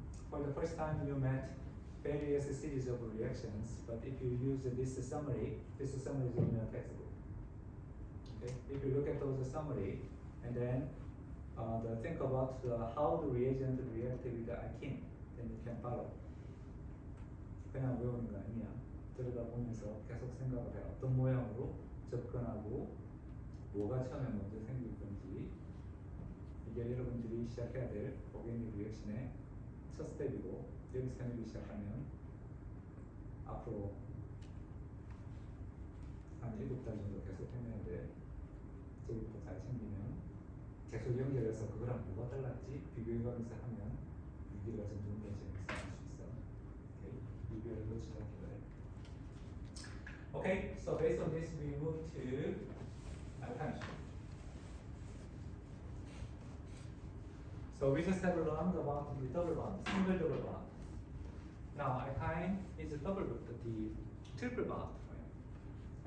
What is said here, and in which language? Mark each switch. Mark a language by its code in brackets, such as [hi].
[en] For the first time, you met various series of reactions, but if you use this summary is in your textbook. Okay, if you look at those summary, and then think about how the reagent reacted with the alkene, then you can follow. [ko] 그냥 외우는 거 아니야. 들여다보면서 계속 생각을 해. 어떤 모양으로 접근하고 뭐가 처음에 먼저 생길 건지, 이게 여러분들이 시작해야 될 오게닉 리액션의 첫 스텝이고, 여기서 해내기 시작하면 앞으로 한 7달 정도 계속 해내야 돼. 저기부터 잘 챙기면 계속 연결해서 그거랑 뭐가 달랐지 비교해가면서 하면 유기가 점점 더 재밌어질 수 있어. 오케이, 비교를 놓치지 않게 돼. [en] Okay, so based on this, we move to alkyne. So we just have learned about the double bond, single double bond. Now alkyne is a double bond, the triple bond, right?